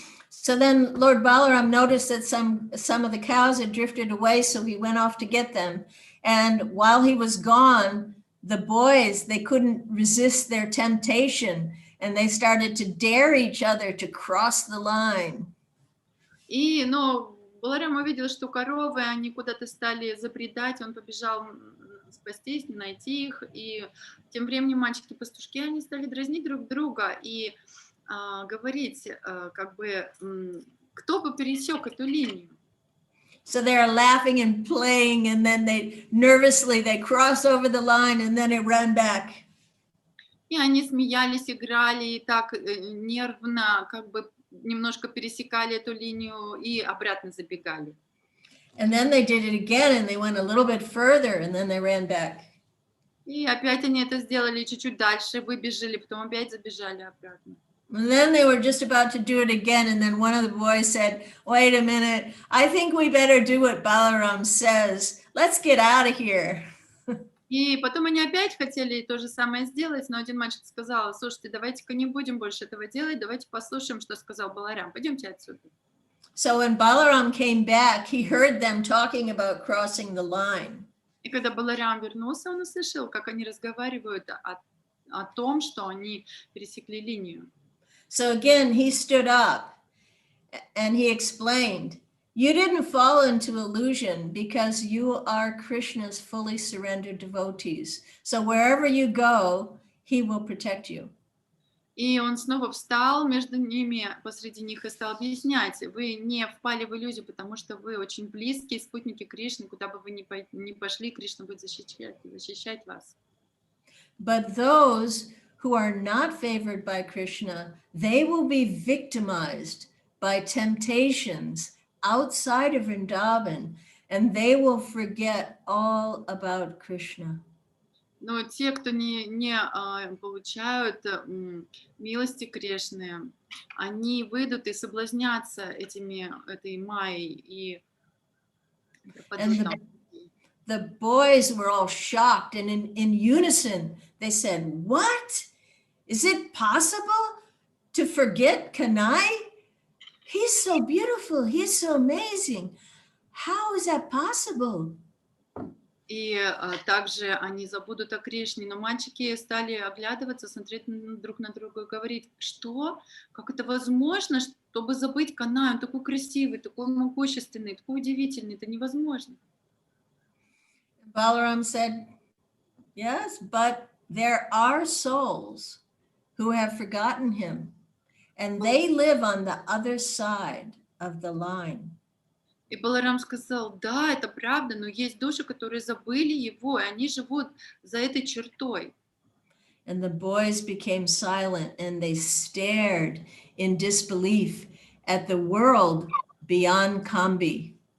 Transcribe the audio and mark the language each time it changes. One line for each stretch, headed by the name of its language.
English: So then Lord Balaram noticed that some of the cows had drifted away, so he went off to get them. And while he was gone, the boys, they couldn't resist their temptation, and they started to dare each other to cross the line.
Russian: Но Баларам увидел, что коровы, они куда-то стали забредать, он побежал спастись, найти их, и тем временем мальчики-пастушки, они стали дразнить друг друга и говорить, как бы, кто бы пересек эту линию.
English: So they're laughing and playing, and then they cross over the line, and then they run back.
Russian: И они смеялись, играли, и так нервно, как бы, немножко пересекали эту линию и обратно забегали.
English: And then they did it again, and they went a little bit further, and then they ran back.
Russian: И опять они это сделали, чуть-чуть дальше выбежали, потом опять забежали обратно.
English: And then they were just about to do it again, and then one of the boys said, wait a minute, I think we better do what Balaram says. Let's get out of here.
Russian: И потом они опять хотели то же самое сделать, но один мальчик сказал: слушайте, давайте-ка не будем больше этого делать, давайте послушаем, что сказал Баларам, пойдемте отсюда.
English: So when Balaram came back, he heard them talking about crossing the line.
Russian: И когда Баларам вернулся, он услышал, как они разговаривают о том, что они пересекли линию.
English: So again, he stood up and he explained, You didn't fall into illusion because you are Krishna's fully surrendered devotees. So wherever you go, he will protect you.
Russian: И он снова встал между ними, посреди них, и стал объяснять: вы не впали в иллюзию, потому что вы очень близкие спутники Кришны, куда бы вы ни пошли, Кришна будет защищать вас.
English: But those who are not favored by Krishna, they will be victimized by temptations outside of Vrindavan, and they will forget all about Krishna.
Russian: Но те, кто не получают милости Кришны, они выйдут и соблазнятся этой майей и пропадут
English: And
Russian: там.
English: the boys were all shocked, and in unison, they said, "What? Is it possible to forget Kanai? He's so beautiful. He's so amazing. How is that possible?"
Russian: И также они забудут о Кришне. Но мальчики стали оглядываться, смотреть друг на друга и говорить: что? Как это возможно, чтобы забыть Канаю? Он такой красивый, такой могущественный, такой удивительный. Это невозможно.
English: Balaram said, "Yes, but there are souls who have forgotten him, and they live on the other side of the line."
Russian: И Баларам сказал: да, это правда, но есть души, которые забыли его, и они живут за этой чертой.
English: And the boys became silent, and they stared in disbelief at the world beyond Kambi.